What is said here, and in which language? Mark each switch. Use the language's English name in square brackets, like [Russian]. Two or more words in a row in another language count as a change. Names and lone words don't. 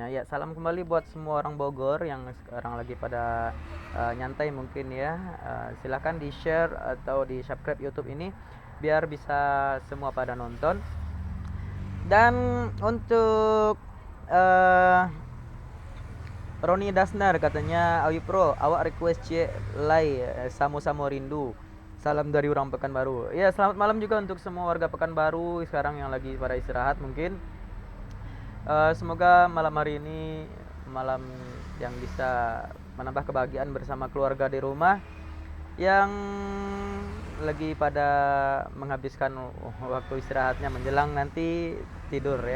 [Indonesian] Ya, salam kembali buat semua orang Bogor yang sekarang lagi pada nyantai mungkin ya. Silahkan di-share atau di-subscribe YouTube ini biar bisa semua pada nonton. Dan untuk Roni Dasnar katanya, [Minangkabau] Awi Pro awak request C Lai Samo-Samo Rindu, salam dari orang Pekanbaru. [Indonesian] Ya, selamat malam juga untuk semua warga Pekanbaru sekarang yang lagi pada istirahat mungkin. Semoga malam hari ini malam yang bisa menambah kebahagiaan bersama keluarga di rumah yang lagi pada menghabiskan waktu istirahatnya menjelang nanti tidur ya.